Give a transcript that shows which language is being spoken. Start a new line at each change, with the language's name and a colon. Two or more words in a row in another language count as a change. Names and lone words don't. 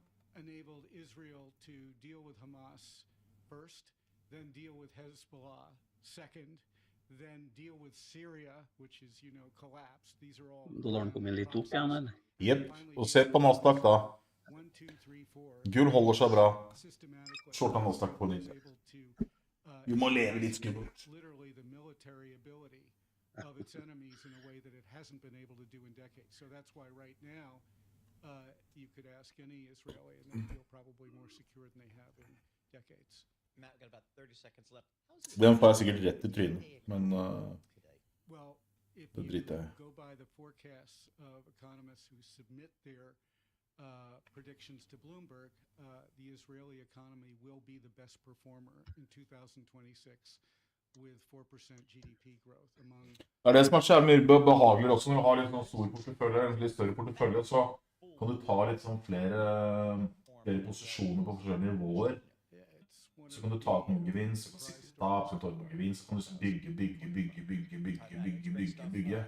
English: enabled Israel to deal with Hamas first, then deal with Hezbollah second, then deal with Syria, which is, collapsed. These are all
Norwegian: Dollaren kom inn litt opp igjen, eller? Jepp. Og se på Nasdaq da. Gull holder seg bra. Shorta Nasdaq på nytt. Du må leve litt skummelt.
English: Literally the military ability of its enemies in a way that it hasn't been able to do in decades. So that's why right now you could ask any Israeli and they feel probably more secure than they have in decades. Matt, got about 30 seconds left.
Norwegian: Den får jeg sikkert rett i trynet, men
English: Well, if
Norwegian: det driter jeg i.
English: you go by the forecasts of economists who submit their predictions to Bloomberg, the Israeli economy will be the best performer in 2026 with 4% GDP growth among...
Norwegian: Det er det som er så mye behageligere også når du har litt sånn stor portefølje, en litt større portefølje, så kan du ta litt sånn flere posisjoner på forskjellige nivåer. Så kan du ta ut noen gevinst, så kan du sitte tap, så kan du ta ut noen gevinst, så kan du bygge.